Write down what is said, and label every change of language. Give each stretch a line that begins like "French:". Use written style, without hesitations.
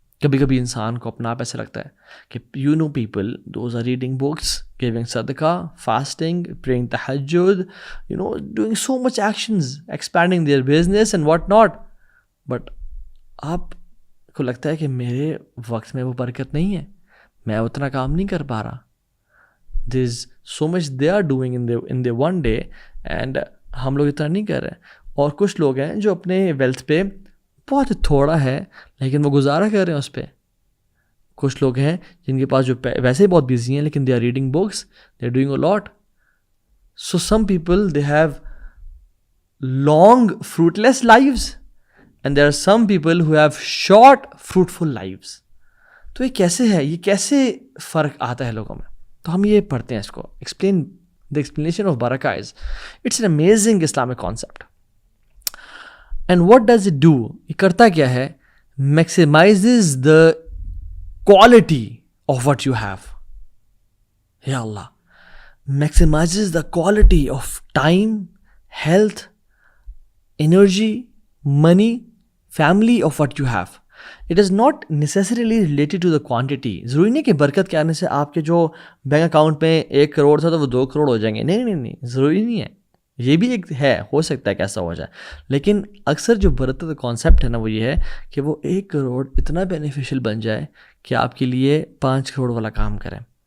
Urdu: کبھی کبھی انسان کو اپنا آپ ایسا لگتا ہے کہ
English: people those are reading books, giving sadaqah, fasting, praying tahajjud, doing so much actions, expending their business and what not,
Urdu: but آپ کو لگتا ہے کہ میرے وقت میں وہ برکت نہیں ہے, میں اتنا کام نہیں کر پا رہا.
English: there is so much they are doing in the one day, and
Urdu: ہم لوگ اتنا نہیں کر رہے. اور کچھ لوگ ہیں جو اپنے ویلتھ پہ بہت تھوڑا ہے لیکن وہ گزارا کر رہے ہیں اس پہ. کچھ لوگ ہیں جن کے پاس جو ویسے ہی بہت بیزی ہیں لیکن
English: They are reading books, they are doing a lot. So some people they have long fruitless lives, and there are some people who have short fruitful lives.
Urdu: تو یہ کیسے ہے, یہ کیسے فرق آتا ہے لوگوں میں؟ تو ہم یہ پڑھتے ہیں اس کو.
English: The explanation of barakah is, it's an amazing Islamic concept. And what does it do?
Urdu: یہ کرتا کیا ہے؟
English: Maximizes the quality of what you have. Ya Allah. Maximizes the quality of time, health, energy, money, family of what you have. It is not necessarily related to the quantity.
Urdu: ضروری نہیں کہ برکت کے آنے سے آپ کے جو بینک اکاؤنٹ میں 1 کروڑ تھا تو وہ 2 کروڑ ہو جائیں گے. نہیں, ضروری نہیں ہے. یہ بھی ایک ہے, ہو سکتا ہے کہ ایسا ہو جائے, لیکن اکثر جو برکت کا کانسیپٹ ہے نا وہ یہ ہے کہ وہ 1 کروڑ اتنا بینیفیشیل بن جائے کہ آپ کے لیے 5 کروڑ والا کام کریں.